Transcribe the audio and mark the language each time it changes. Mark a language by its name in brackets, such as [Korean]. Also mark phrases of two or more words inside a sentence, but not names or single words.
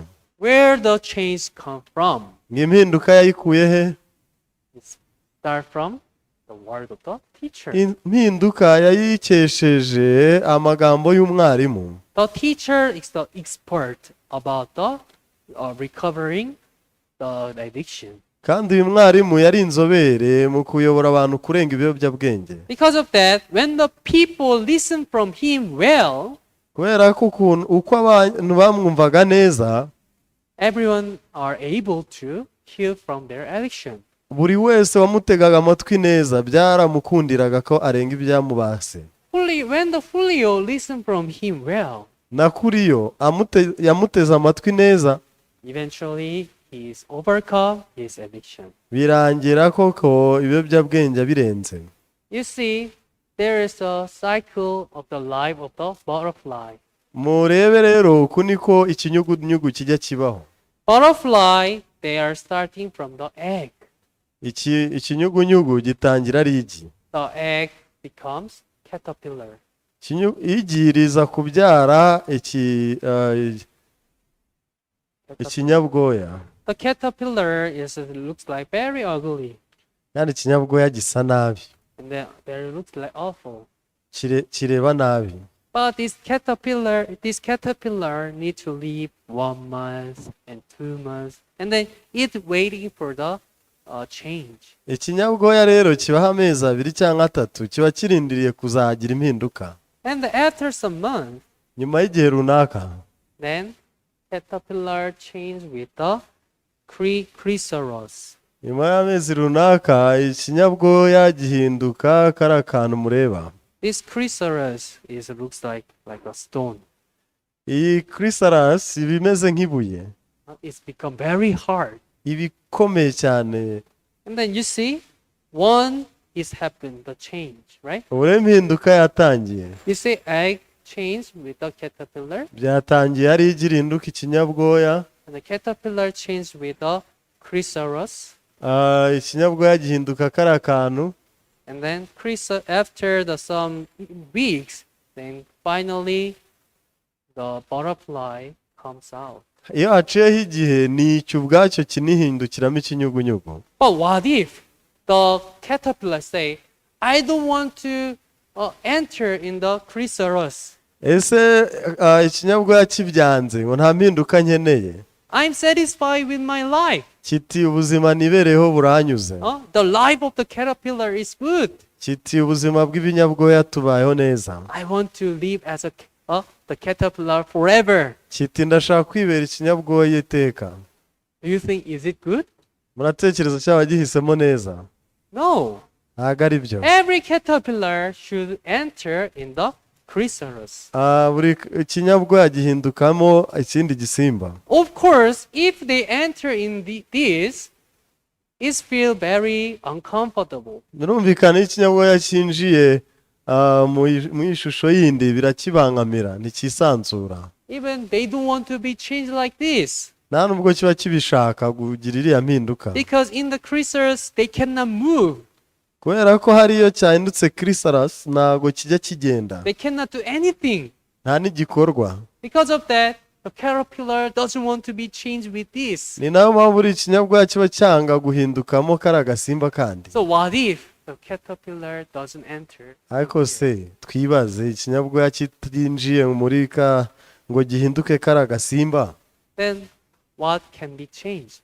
[English] Where the change come from? [Kinyarwanda] Impinduka yayikuye he? [English] It start from the word of the teacher. [Kinyarwanda] Impinduka yayikesheje amagambo y'umwarimu. [English] The teacher is the expert about the recovering the addiction. [Kinyarwanda] Kandi uyu mwarimu yari inzobere mu kuyobora abantu kurenga ibiyobyabwenge. [English] Because of that, when the people listen from him well, [Kinyarwanda] Kubera ko uko abantu bamwumvaga neza, [English] everyone are able to heal from their addiction. [Kinyarwanda] buri wese wamutegaga amatwi neza byaramukundiraga ko arenga ibyamubase. [English] When the Julio listened from him well, [Kinyarwanda] Na kuri yo yamuteze amatwi neza, [English] eventually he is overcome his addiction. [Kinyarwanda] birangira koko ibiyobyabwenge birenze. [English] You see, there is a cycle of the life of the butterfly. [Kinyarwanda] Murebe rero uku niko ikinyugunyugu kijya kibaho. [English] Butterfly, they are starting from the egg. [Kinyarwanda] Ikinyugunyugu gitangira ari igi. [English] The egg becomes caterpillar. [Kinyarwanda] Igi riza kubyara ikinyabwoya. [English] The caterpillar looks like very ugly. [Kinyarwanda] Kandi ikinyabwoya gisa nabi. [English] And then it looks like awful. [Kinyarwanda] Kireba nabi. [English] But this caterpillar need to live 1 month and 2 months, and then it's waiting for the change. [Kinyarwanda] ikinyabwoya rero kibaho amezi 2 cyangwa 3 kiba kirindiriye kuzagira impinduka. [English] And after some months, [Kinyarwanda] Nyuma y'igihe runaka [English] then caterpillar change with the chrysalis. [Kinyarwanda] nyuma y'amezi runaka ikinyabwoya gihinduka kari akantu mureba. [English] This chrysalis looks like a stone. [Kinyarwanda] Iyi chrysalis iba imeze nk'ibuye, [English] It's become very hard. [Kinyarwanda] iba ikomeye cyane. [English] And then you see, one is happened, the change, right? [Kinyarwanda] Ubu rero impinduka yatangiye. [English] You see egg change with the caterpillar, [Kinyarwanda] Byatangiye ari igihinduka ikinyabwoya, [English] and the caterpillar changed with the chrysalis. [Kinyarwanda] ikinyabwoya gihinduka kari akantu. [English] And then after some weeks, then finally the butterfly comes out. [Kinyarwanda] Iyo haciyeho igihe ni icyo ubwacyo kinihindukiramo ikinyugunyugu. [English] But what if the caterpillar say, I don't want to enter in the chrysalis. [Kinyarwanda] Ese ikinyabwoya kibyanze ngo nta mpinduka nkeneye, [English] I'm satisfied with my life. [Kinyarwanda] kiti ubuzima nibereho buranyuze, [English] The life of the caterpillar is good. [Kinyarwanda] kiti ubuzima bw'ibinyabwoya tubayeho neza, [English] I want to live as the caterpillar forever. [Kinyarwanda] kiti ndashaka kwibera ikinyabwoya iteka. [English] Do you think is it good? [Kinyarwanda] Muratekereza cyaba gihisemo neza? [English] No. [Kinyarwanda] Ntabwo ari byo. [English] Every caterpillar should enter in the chrysalis. [Kinyarwanda] Buri kinyabwoya gihindukamo ikindi gisimba. [English] Of course, if they enter in this, it feel very uncomfortable. [Kinyarwanda] Birumvikana ikinyabwoya cyinjiye mu ishusho yindi birakibangamira, ntikisanzura. [English] Even they don't want to be changed like this. [Kinyarwanda] Nta nubwo kiba kibishaka kugira iriya mpinduka, [English] Because in the chrysalis, they cannot move. [Kinyarwanda] kubera ko hariyo cyahindutse chrysalis ntabwo kijya kigenda, [English] They cannot do anything. [Kinyarwanda] nta n'igikorwa. [English] Because of that, the caterpillar doesn't want to be changed with this. [Kinyarwanda] Ni nayo mpamvu buri kinyabwoya kiba cyanga guhindukamo kari agasimba kandi. [English] So what if the caterpillar doesn't enter? [Kinyarwanda] Ariko se twibaze, ikinyabwoya kitinjiye muri ngo gihinduke kari agasimba, [English] Then what can be changed?